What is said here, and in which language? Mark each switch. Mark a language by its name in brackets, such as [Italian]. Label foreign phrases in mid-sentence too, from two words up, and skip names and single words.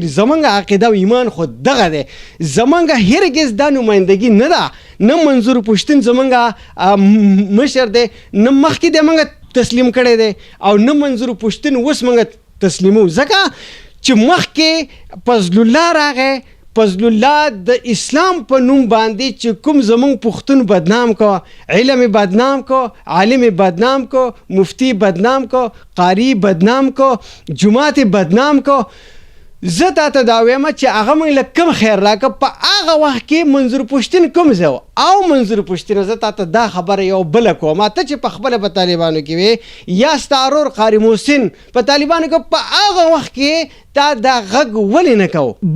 [Pashto] زمونږ عقیده او ایمان خو دغه دی، زمونږ هرګز دا نمایندګي نه ده، نه منظور پښتون زمونږ مشر دی، نه مخکې دی موږ تسلیم کړی دی او نه منظور پښتون اوس موږ تسلیمو، ځکه چې مخکې فضل الله راغی، فضل الله د اسلام په نوم باندې چې کوم زمونږ پښتون بدنام کو، علم بدنام کو، عالم بدنام کو، مفتی بدنام کو، قاری بدنام کو، جماعت بدنام کو. زه تا ته دا وایم چې هغه موږ له کوم خیر راکړه. په هغه وخت کې منظور پښتون کوم ځای و او منظور پښتون زه تا ته دا خبره یو بله کوم، ته چې په خپله په طالبانو کې وې یا ستا ورور قاري محسن په طالبانو کې، په هغه وخت کې تا دا غږ ولې نه کوو؟